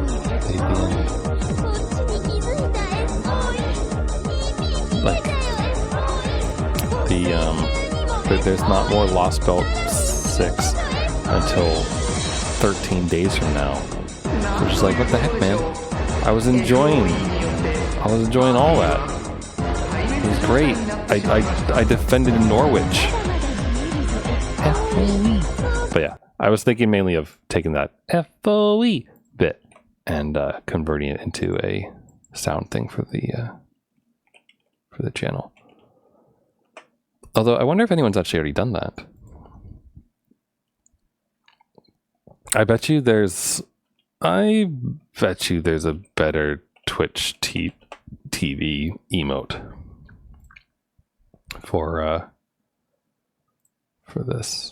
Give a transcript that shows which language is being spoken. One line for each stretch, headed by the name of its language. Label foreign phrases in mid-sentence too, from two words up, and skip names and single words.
English: Like there's not more Lost Belt 6 until 13 days from now. Which is like, what the heck, man? I was enjoying all that. It was great. I defended Norwich. F.O.E. But yeah, I was thinking mainly of taking that F.O.E. bit and converting it into a sound thing for the channel. Although I wonder if anyone's actually already done that. I bet you there's a better Twitch TV emote for this.